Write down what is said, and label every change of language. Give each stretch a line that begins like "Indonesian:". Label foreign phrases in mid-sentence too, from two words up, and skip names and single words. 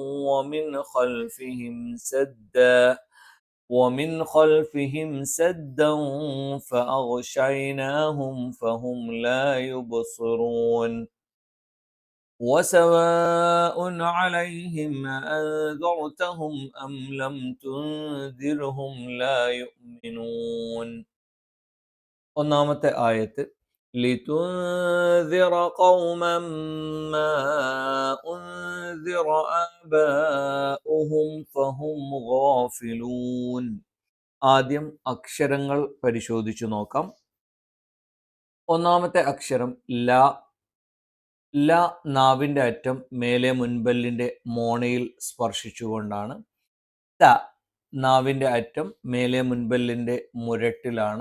Arabic: ومن خلفهم سدا فأغشيناهم فهم لا يبصرون وسواء عليهم أأنذرتهم أم لم تنذرهم لا يؤمنون.
Malayalam: ഒന്നാമത്തെ ആയത്ത്
Arabic: لتنذر قوما ما أنذر آباؤهم فهم غافلون.
Malayalam: ആദ്യം അക്ഷരങ്ങൾ പരിശോധിച്ചു നോക്കാം. ഒന്നാമത്തെ അക്ഷരം ല. ല നാവിൻ്റെ അറ്റം മേലെ മുൻപല്ലിൻ്റെ മോണയിൽ സ്പർശിച്ചുകൊണ്ടാണ്. ത നാവിൻ്റെ അറ്റം മേലെ മുൻപല്ലിൻ്റെ മുരട്ടിലാണ്.